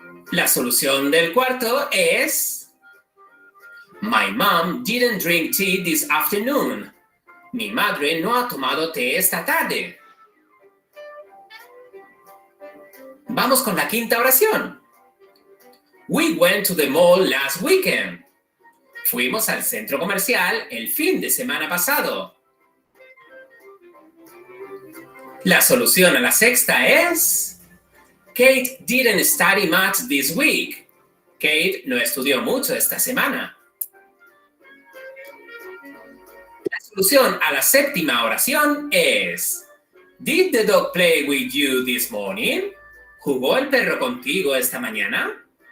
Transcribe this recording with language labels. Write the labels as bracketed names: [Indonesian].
[Spanish] La solución del cuarto es [English] My mom didn't drink tea this afternoon. [Spanish] Mi madre no ha tomado té esta tarde. Vamos con la quinta oración. [English] We went to the mall last weekend. [Spanish] Fuimos al centro comercial el fin de semana pasado. La solución a la sexta es [English] Kate didn't study much this week. [Spanish] Kate no estudió mucho esta semana. La solución a la séptima oración es [English] Did the dog play with you this morning? [Spanish] ¿Jugó el perro contigo esta mañana?